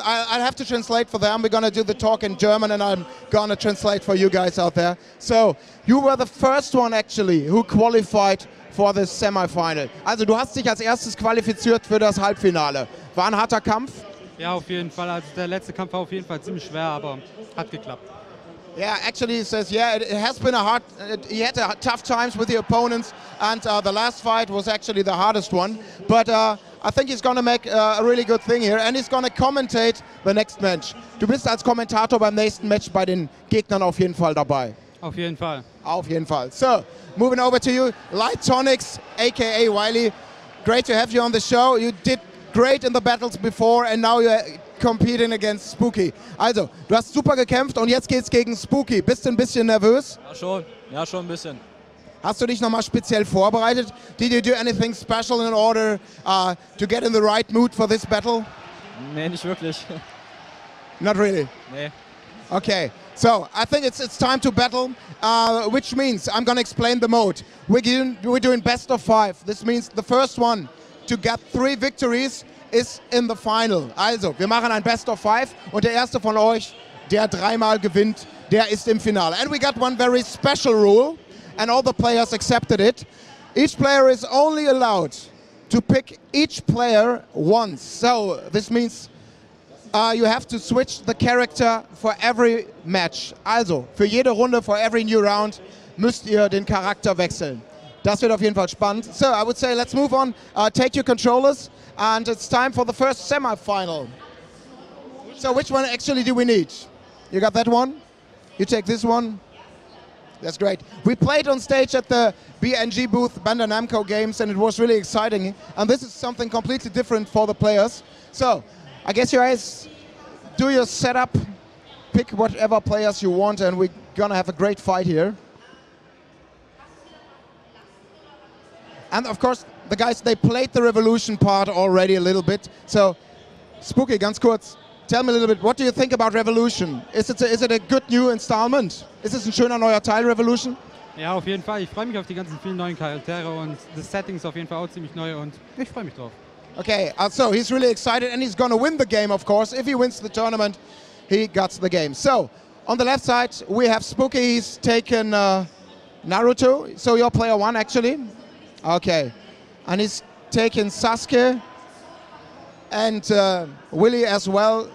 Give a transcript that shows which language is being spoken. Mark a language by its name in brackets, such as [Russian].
[English] I'll have to translate for them. We're going to do the talk in German, and I'm going to translate for you guys out there. So you were the first one actually who qualified for the semi-final. [German] Also du hast dich als erstes qualifiziert für das Halbfinale. War ein harter Kampf? Ja, auf jeden Fall. Also der letzte Kampf war auf jeden Fall ziemlich schwer, aber hat geklappt. [English] Yeah, actually he says, yeah, it has been he had tough times with the opponents, and the last fight was actually the hardest one. But I think he's going to make a really good thing here, and he's going to commentate the next match. [German] Du bist als Kommentator beim nächsten Match bei den Gegnern auf jeden Fall dabei. Auf jeden Fall. Auf jeden Fall. [English] So, moving over to you, Light Tonics, aka Wiley. Great to have you on the show. You did great in the battles before and now you're competing against Spooky. [German] Also, du hast super gekämpft und jetzt geht's gegen Spooky. Bist du ein bisschen nervös? Ja, schon ein bisschen. Hast du dich nochmal speziell vorbereitet? [English] Did you do anything special in order to get in the right mood for this battle? [German] Nee, nicht wirklich. [English] Not really? [German] Nee. [English] Okay, so I think it's time to battle, which means I'm going to explain the mode. We're doing best of 5. This means the first one to get 3 victories is in the final. [German] Also, wir machen ein Best of 5 und der erste von euch, der 3-mal gewinnt, der ist im Finale. [English] And we got one very special rule, and all the players accepted it. Each player is only allowed to pick each player once. So, this means you have to switch the character for every match. [German] Also, für jede Runde, [English] for every new round, [German] müsst ihr den Charakter wechseln. Das wird auf jeden Fall spannend. [English] So, I would say let's move on. Take your controllers, and it's time for the first semi-final. So, which one actually do we need? You got that one? You take this one? That's great. We played on stage at the BNG booth, Bandai Namco Games, and it was really exciting. And this is something completely different for the players. So, I guess you guys do your setup, pick whatever players you want, and we're gonna have a great fight here. And of course, the guys, they played the Revolution part already a little bit. So, Spooky, [German] ganz kurz, [English] tell me a little bit, what do you think about Revolution? Is it a good new installment? [German] Ist es ein schöner neuer Teil, Revolution? Ja, auf jeden Fall. Ich freue mich auf die ganzen vielen neuen Charaktere und das Setting ist auf jeden Fall auch ziemlich neu und ich freue mich drauf. [English] Okay, so he's really excited and he's going to win the game, of course. If he wins the tournament, he gets the game. So, on the left side, we have Spooky. He's taken Naruto. So, you're player 1, actually. Okay, and he's taken Sasuke and Willy as well.